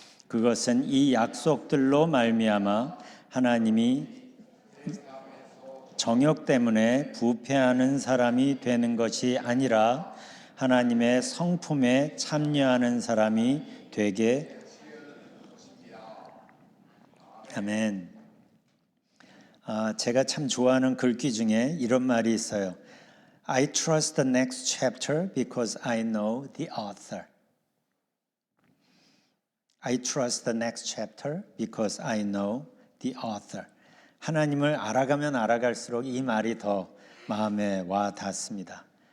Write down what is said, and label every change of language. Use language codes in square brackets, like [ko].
[ko] 그것은 이 약속들로 말미암아 하나님이 정욕 때문에 부패하는 사람이 되는 것이 아니라 하나님의 성품에 참여하는 사람이 되게. 아멘. 제가 참 좋아하는 글귀 중에 이런 말이 있어요. [en] I trust the next chapter because I know the author. I trust the next chapter because I know the author. [ko] 하나님을 알아가면 알아갈수록 이 말이 더 마음에 와 닿습니다.